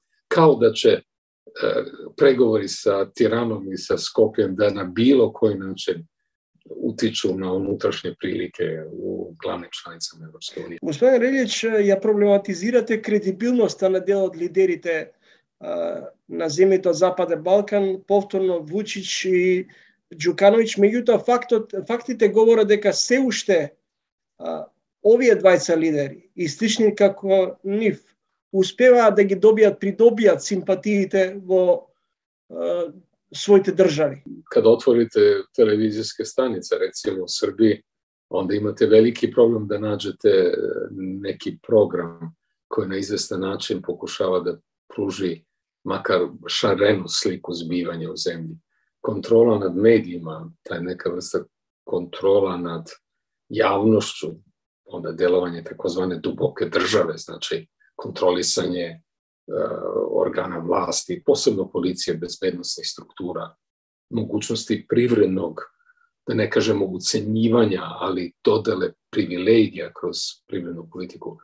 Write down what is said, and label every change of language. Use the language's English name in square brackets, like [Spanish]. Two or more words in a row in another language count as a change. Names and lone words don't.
[Serbian] Kao da će pregovori sa Tiranom i sa Skopjem da na bilo koji način utiču na unutrašnje prilike u glavnim članicama Evropske unije. [Macedonian] Господин Релич, ја проблематизирате кредибилноста на дел од лидерите на земјите од Западен Балкан, повторно Вучич и Џукановиќ, меѓутоа фактите говорат дека се уште овие двајца лидери и слични како нив успеваат да ги придобијат симпатиите во своите држави. [Serbian] Kada otvorite televizijske stanice, recimo u Srbiji, onda imate veliki problem da nađete neki program koji na izvestan način pokušava da pruži makar šarenu sliku zbivanja u zemlji. Kontrola nad medijima, taj neka vrsta kontrola nad javnošću, onda delovanje takozvane duboke države, znači kontrolisanje organa vlasti, posebno policije, bezbednosnih struktura, mogućnosti privrednog, da ne kažemo ucenjivanja, ali dodele privilegija kroz privrednu politiku.